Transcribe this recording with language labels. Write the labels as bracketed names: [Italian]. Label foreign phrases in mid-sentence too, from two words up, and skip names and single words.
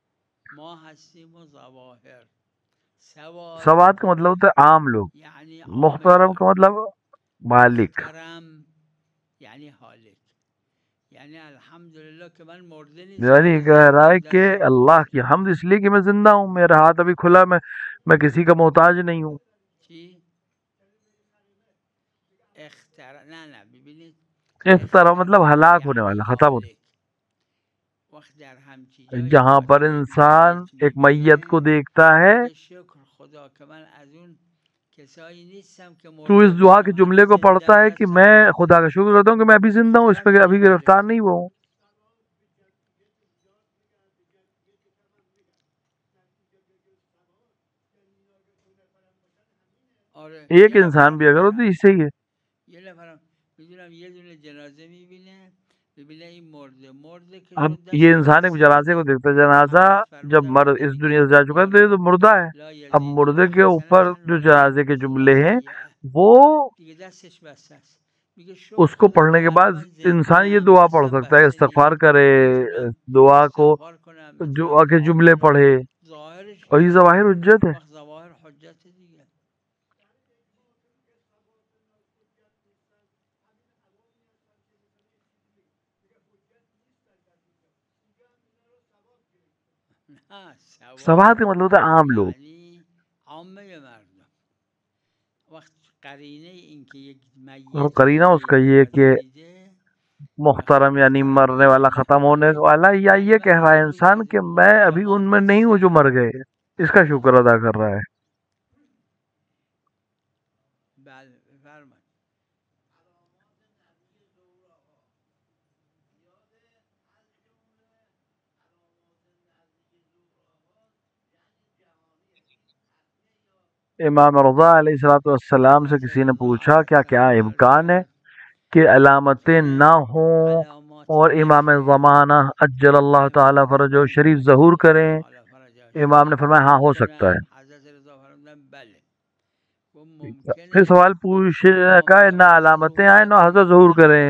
[Persian] ما هستیم و ظواهر. [Urdu] سواد کا مطلب ہوتا ہے عام لوگ، یعنی محترم کا مطلب مالک. محترم یعنی حالک، یعنی الحمدللہ [Persian] کہ من مرده نیستم. [Urdu] یعنی کہہ رہا ہے کہ اللہ کی حمد اس لیے کہ میں زندہ ہوں، میرا ہاتھ ابھی کھلا، میں کسی کا محتاج نہیں ہوں. [Persian] چی؟ نه نه ببینید [Urdu] اخترا مطلب ہلاک ہونے والا، ختم ہونے. [Persian] وقت در همچی جایی [Urdu] جہاں پر انسان ایک میت کو دیکھتا ہے [Persian] شکر خدا کہ من از اون کسایی نیستم که [Urdu] تو اس دعا کے جملے کو پڑھتا ہے کہ میں خدا کا شکر کرتا ہوں کہ میں ابھی زندہ ہوں، اس پہ ابھی گرفتار نہیں ہوا ہوں. ایک انسان بھی اگر ہو تو اس سے ہی ہے. [Persian] یه نفرم میدونم یه دونه جنازه میبینه ببینه این مرده که [Urdu] اب یہ انسان ایک جنازے کو دیکھتا ہے، جنازہ جب مرد اس دنیا سے جا چکا ہے تو یہ تو مردہ ہے. اب مردے کے اوپر جو جنازے کے جملے ہیں وہ اس کو پڑھنے کے بعد انسان یہ دعا پڑھ سکتا ہے، استغفار کرے، دعا کو دعا کے جملے پڑھے، اور یہ ظواہر حجت ہے. [Persian] حجت دیگه. نه [Urdu] سواد کا مطلب ہوتا ہے عام لوگ. [Persian] یعنی عامه مردم. وقت قرینه این که یک [Urdu] اور میت قرینہ اس کا یہ کہ محترم یعنی مرنے والا ختم ہونے والا، یا یہ کہہ رہا ہے انسان کہ میں ابھی ان میں نہیں ہوں جو مر گئے، اس کا شکر ادا کر رہا ہے. [Persian] بله بفرمایید. [Urdu] امام رضا [Arabic] علیہ السلام [Urdu] سے کسی نے پوچھا کیا امکان ہے کہ علامتیں نہ ہوں اور امام زمانہ [Arabic] عجل اللہ تعالی فرجہ شریف [Urdu] ظہور کریں؟ امام نے فرمایا ہاں ہو سکتا ہے. پھر سوال پوچھا کہ نہ علامتیں آئیں نہ حضرت ظہور کریں.